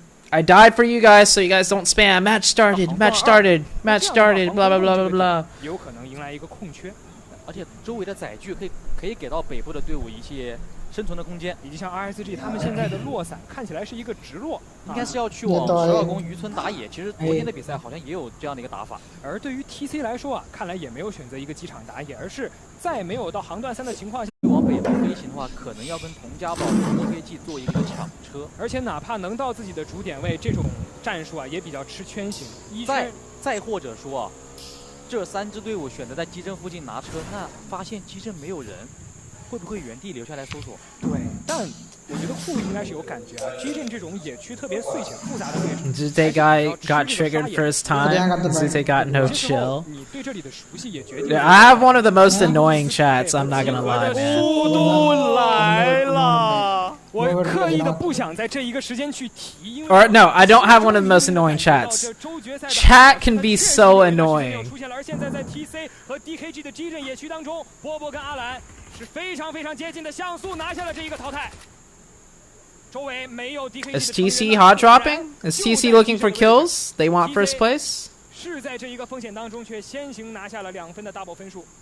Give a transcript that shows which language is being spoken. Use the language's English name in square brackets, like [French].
[English] I died for you guys so you guys don't spam. Match started. Blah blah blah blah blah. [Chinese] 有可能迎来一个空缺，而且周围的载具可以给到北部的队伍一些生存的空间，以及像 RSG 他们现在的落伞看起来是一个直落，应该是要去往12宫渔村打野。其实昨天的比赛好像也有这样的一个打法。而对于 TC 来说啊，看来也没有选择一个机场打野，而是在没有到航段3的情况下，往北部飞行的话，可能要跟童家堡 DKG 做一个抢车。而且哪怕能到自己的主点位，这种战术啊也比较吃圈型。再或者说啊，这3支队伍选择在基镇附近拿车，那发现基镇没有人。会不会原地留下来搜索？对，但我觉得库应该是有感觉啊。基镇这种野区特别碎且复杂的位置 [English] Zute guy got triggered first time. Zute got no chill. [Chinese] 你对这里的熟悉也决定。 [English] Yeah, I have one of the most annoying chats. I'm not gonna lie, man. [Chinese] 速度来了，我刻意的不想在这一个时间去提。 [English] Or no, I don't have one of the most annoying chats. Chat can be so annoying. [Chinese] 出现了，而现在在 TC 和 DKG 的基镇野区当中，波波跟阿兰。是非常接近的，像素拿下了这一个淘汰。周围没有 DK。 [English] Is TC hot dropping? Is TC looking for kills? They want first place? [Chinese] 是在这一个风险当中，却先行拿下了2分的 double 分数。